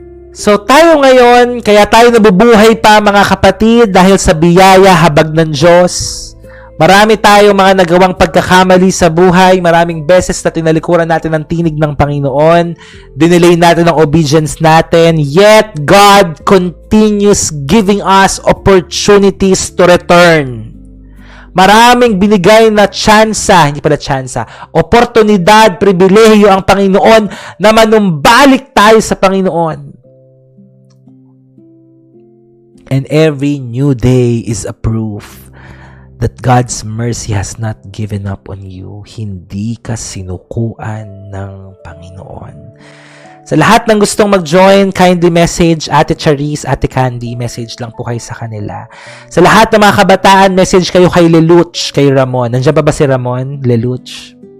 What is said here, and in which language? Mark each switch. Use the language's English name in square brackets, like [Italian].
[Filipino] So, tayo ngayon, kaya tayo nabubuhay pa, mga kapatid, dahil sa biyaya, habag ng Diyos. Marami tayo mga nagawang pagkakamali sa buhay. Maraming beses na tinalikuran natin ang tinig ng Panginoon. Dinelay natin ang obedience natin. [English] Yet, God continues giving us opportunities to return. [Filipino] Maraming binigay na tsansa, hindi pala tsansa, oportunidad, pribilehiyo ang Panginoon na manumbalik tayo sa Panginoon. [English] And every new day is a proof that God's mercy has not given up on you. [Filipino] Hindi ka sinukuan ng Panginoon. Sa lahat ng gustong mag-join, kindly message Ate Charisse, Ate Candy, message lang po kayo sa kanila. Sa lahat ng mga kabataan, message kayo kay Leluch, kay Ramon. Nandiyan ba si Ramon? Leluch?